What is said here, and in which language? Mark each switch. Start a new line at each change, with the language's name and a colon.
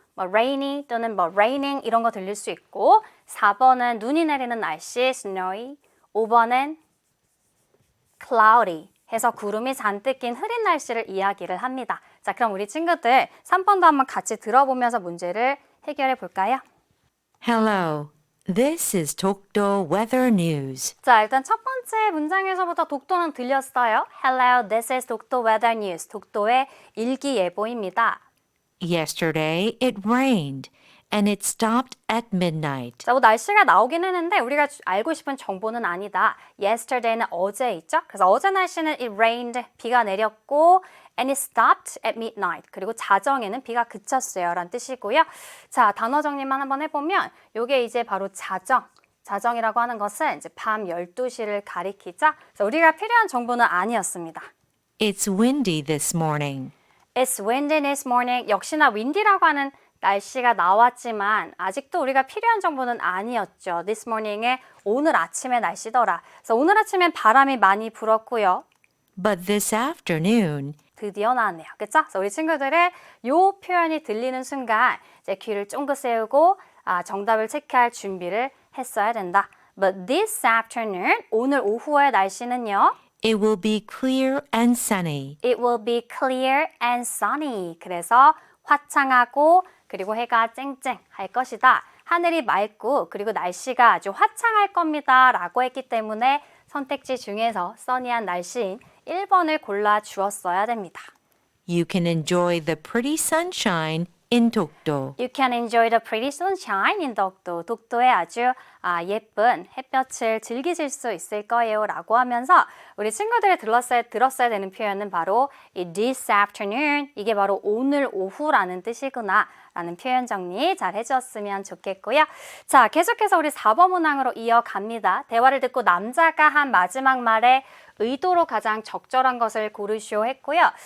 Korean: 뭐 rainy 또는 뭐 raining 이런 거 들릴 수 있고 4번은 눈이 내리는 날씨, snowy. 5번은 cloudy 해서 구름이 잔뜩 낀 흐린 날씨를 이야기를 합니다. 자, 그럼 우리 친구들 3번도 한번 같이 들어보면서 문제를 해결해 볼까요?
English: Hello. This is Dokdo Weather News.
Korean: 자, 일단 첫 번째 문장에서부터 독도는 들렸어요.
English: Hello, this is 독도 weather news.
Korean: 독도의 일기예보입니다.
English: Yesterday it rained and it stopped at midnight.
Korean: 자, 뭐 날씨가 나오긴 했는데 우리가 알고 싶은 정보는 아니다. Yesterday는 어제 있죠? 그래서 어제 날씨는
English: it rained,
Korean: 비가 내렸고
English: and it stopped at midnight.
Korean: 그리고 자정에는 비가 그쳤어요 라는 뜻이고요. 자, 단어 정리만 한번 해보면 이게 이제 바로 자정이라고 하는 것은 이제 밤 12시를 가리키죠. 그래서 우리가 필요한 정보는 아니었습니다.
English: It's windy this morning. It's windy this morning.
Korean: 역시나 windy라고 하는 날씨가 나왔지만 아직도 우리가 필요한 정보는 아니었죠. This morning의 오늘 아침의 날씨더라. 그래서 오늘 아침엔 바람이 많이 불었고요.
English: But this afternoon,
Korean: 드디어 나왔네요. 그쵸? 그래서 우리 친구들의 요 표현이 들리는 순간 이제 귀를 쫑긋 세우고 정답을 체크할 준비를 했어야 된다.
English: But this afternoon,
Korean: 오늘 오후의 날씨는요.
English: it will be clear and sunny. It will be clear and sunny.
Korean: 그래서 화창하고 그리고 해가 쨍쨍할 것이다. 하늘이 맑고 그리고 날씨가 아주 화창할 겁니다. 라고 했기 때문에 선택지 중에서 써니한 날씨인 1번을 골라 주었어야 됩니다.
English: You can enjoy the pretty sunshine in Dokdo. You can enjoy the pretty sunshine in 독도.
Korean: 독도의 아주 예쁜 햇볕을 즐기실 수 있을 거예요. 라고 하면서 우리 친구들이 들었어야 되는 표현은 바로 이
English: this afternoon.
Korean: 이게 바로 오늘 오후라는 뜻이구나. 라는 표현 정리 잘 해주었으면 좋겠고요. 자, 계속해서 우리 4번 문항으로 이어갑니다. 대화를 듣고 남자가 한 마지막 말에 의도로 가장 적절한 것을 고르시오 했고요.